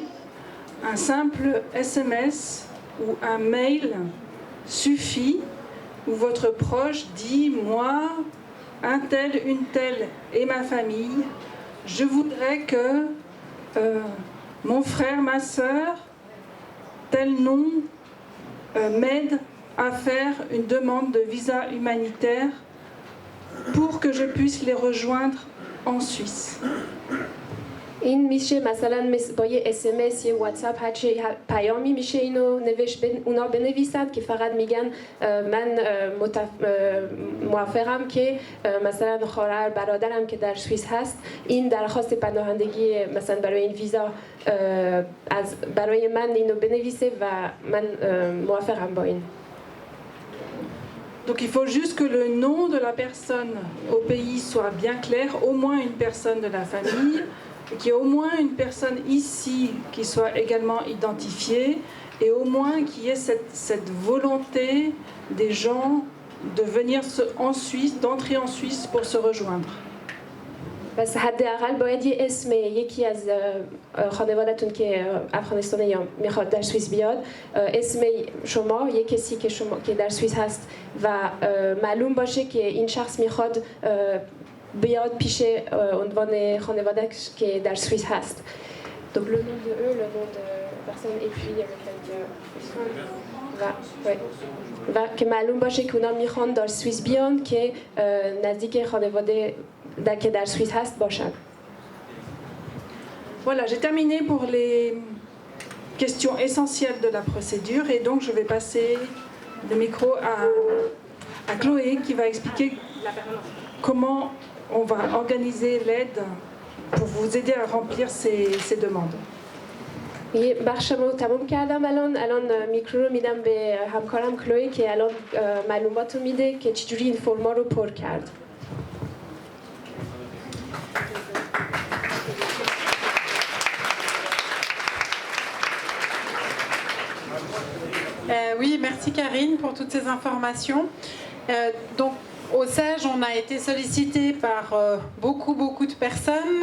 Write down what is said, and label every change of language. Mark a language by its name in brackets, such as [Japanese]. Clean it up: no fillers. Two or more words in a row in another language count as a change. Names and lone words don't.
[French] Un simple SMS ou un mail suffit où votre proche dit « Moi, un tel, une telle et ma famille, je voudrais que mon frère, ma sœur, tel nom, m'aide à faire une demande de visa humanitaire pour que je puisse les rejoindre en Suisse. » [Persian] این میشه مثلا با یه SMS، یه واتساپ، هر چی پیامی میشه اینو اونا بنویسند که فقط میگن من موافقم که مثلا خواهر برادرم که در سوئیس هست این درخواست پناهندگی مثلا برای این ویزا برای من اینو بنویسه و من موافقم با این. [French] Donc il faut juste que le nom de la personne au pays soit bien clair, au moins une personne de la famille, et qu'il y ait au moins une personne ici qui soit également identifiée, et au moins qu'il y ait cette volonté des gens de venir en Suisse, d'entrer en Suisse pour se rejoindre. [Persian] بس حداقل باید یه اسم یکی از خانواده‌تون که افغانستان یا میخواد در سوئیس بیاد، اسم شما، یه کسی که در سوئیس هست و معلوم باشه که این شخص میخواد بیاد پیش عنوان خانواده که در سوئیس هست. [French] Donc le nom de eux, le nom de personne et puis [Persian] و که معلوم باشه که اونا میخوان در سوئیس بیان که نزدیک خانواده که در سوئیس هست باشن. [French] Voilà, j'ai terminé pour les questions essentielles de la procédure et donc je vais passer le micro à Chloé qui va expliquer comment on va organiser l'aide pour vous aider à remplir ces demandes. [Persian] یه بخشمو تمام کردم. الان میکرو رو میدم به همکارم کلوی که الان معلوماتو میده که چجوری این فرما رو پر کرد. [French] Oui, merci Karine pour toutes ces informations. Donc, au SAGE, on a été sollicité par beaucoup de personnes.